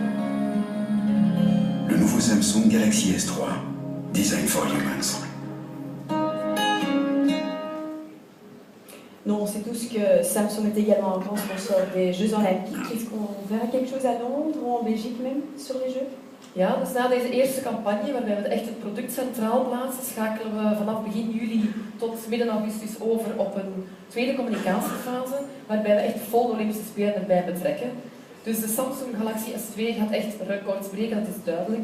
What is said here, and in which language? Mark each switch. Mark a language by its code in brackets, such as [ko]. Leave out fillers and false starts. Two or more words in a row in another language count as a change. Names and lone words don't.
[fr] Le nouveau Samsung Galaxy S3, [en] Design for Humans. [fr] Nous, on sait tous que Samsung est également un grand sponsor des Jeux Olympiques. Est-ce qu'on verra quelque chose à Londres ou en Belgique même sur les Jeux? [nl] Ja, dus na deze eerste campagne, waarbij we echt het product centraal plaatsen, schakelen we vanaf begin juli tot midden augustus over op een tweede communicatiefase, waarbij we echt vol Olympische Spelen erbij betrekken. Dus de Samsung Galaxy S2 gaat echt records breken, dat is duidelijk.